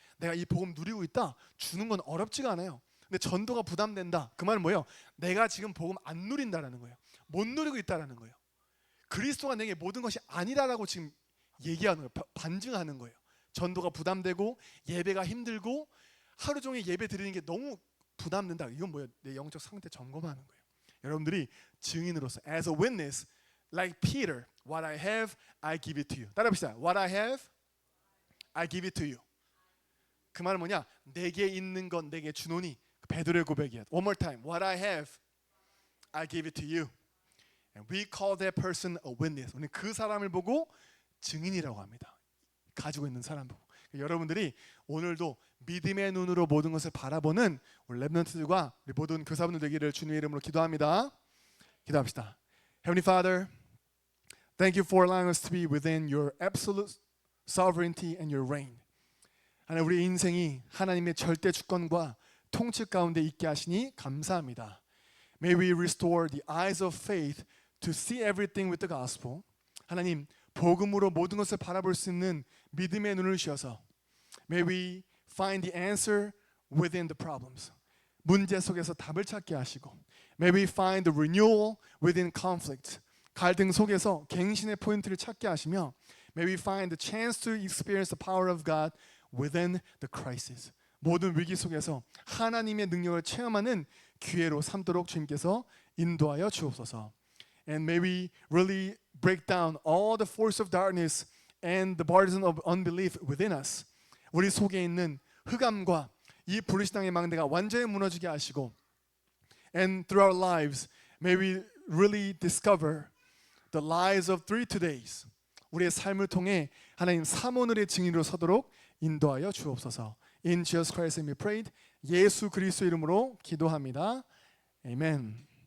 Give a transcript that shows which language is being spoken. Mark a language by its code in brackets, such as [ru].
[ko] 내가 이 복음 누리고 있다. 주는 건 어렵지가 않아요. 근데 전도가 부담된다. 그 말은 뭐예요? 내가 지금 복음 안 누린다라는 거예요. 못 누리고 있다라는 거예요. 그리스도가 내게 모든 것이 아니라라고 지금 얘기하는 거예요. 반증하는 거예요. 전도가 부담되고 예배가 힘들고 하루 종일 예배 드리는 게 너무 부담된다. 이건 뭐예요? 내 영적 상태 점검하는 거예요. 여러분들이 증인으로서 [en] as a witness like Peter, what I have, I give it to you. [ko] 따라합시다. [en] What I have, I give it to you. [ko] 그 말은 뭐냐? 내게 있는 건 내게 주노니. 베드로의 고백이야. [en] One more time. What I have, I give it to you. And we call that person a witness. [ko] 우리는 그 사람을 보고 증인이라고 합니다. 가지고 있는 사람 보고. 여러분들이 오늘도 믿음의 눈으로 모든 것을 바라보는 우리 랩런트들과 우리 모든 교사분들 되기를 주님의 이름으로 기도합니다. 기도합시다. [en] Heavenly Father, thank you for allowing us to be within your absolute sovereignty and your reign. [ko] 하나님, 우리 인생이 하나님의 절대 주권과 통치 가운데 있게 하시니 감사합니다. [en] May we restore the eyes of faith to see everything with the gospel. [ko] 하나님, 복음으로 모든 것을 바라볼 수 있는 믿음의 눈을 주셔서 [en] May we find the answer within the problems. [ko] 문제 속에서 답을 찾게 하시고 [en] May we find the renewal within conflict. [ko] 갈등 속에서 갱신의 포인트를 찾게 하시며 [en] May we find the chance to experience the power of God within the crisis. [ko] 모든 위기 속에서 하나님의 능력을 체험하는 기회로 삼도록 주님께서 인도하여 주옵소서. [en] And may we really break down all the force of darkness and the burden of unbelief within us. [ko] 우리 속에 있는 흑암과 이 불신앙의 망대가 완전히 무너지게 하시고 [en] And through our lives, may we really discover the lies of 3 todays. [ko] 우리의 삶을 통해 하나님 3오늘의 증인으로 서도록 인도하여 주옵소서. [en] In Jesus Christ's name we prayed. [ko] 예수 그리스도 이름으로 기도합니다. 아멘.